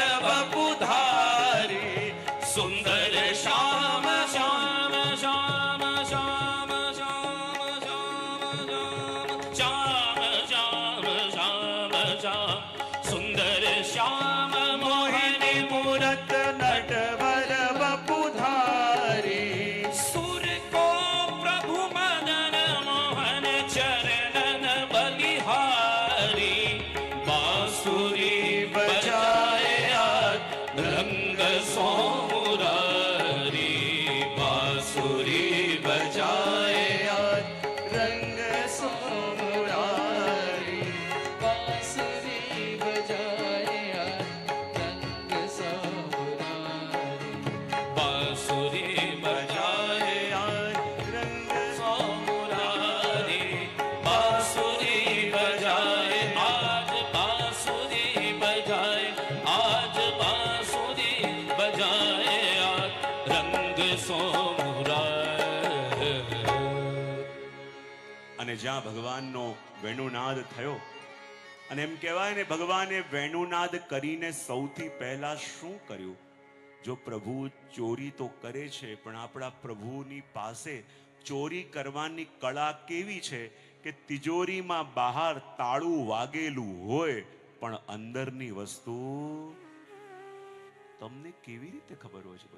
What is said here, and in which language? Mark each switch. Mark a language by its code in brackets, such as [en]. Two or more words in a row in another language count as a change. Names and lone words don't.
[hi] वपुधारी, सुंदर श्याम श्याम श्याम श्याम श्याम श्याम श्याम श्याम श्याम श्याम, सुंदर श्याम मोहिनी मूरत नटवर वपुधारी. सुर को प्रभु मदन मोहन चरणन बलिहारी, बांसुरी बजाए आज रंग सो मुरारी, बांसुरी बजाए आज रंग सो मुरारी, बांसुरी बजाए रंग समुरारी, बांसुरी बजाए आज रंग सो मुरारी, बांसुरी बजाए आज, बांसुरी बजाए आज, बांसुरी बजाए आज रंग सो मुरारी. [gu] અને જ્યાં ભગવાનનો વેણુનાદ થયો, અને એમ કહેવાય ને ભગવાને વેણુનાદ કરીને સૌથી પહેલા શું કર્યું? જો પ્રભુ ચોરી તો કરે છે, પણ આપણા પ્રભુની પાસે ચોરી કરવાની કળા કેવી છે કે તિજોરીમાં બહાર તાળું વાગેલું હોય પણ અંદરની વસ્તુ તમને કેવી રીતે ખબર હોય છે?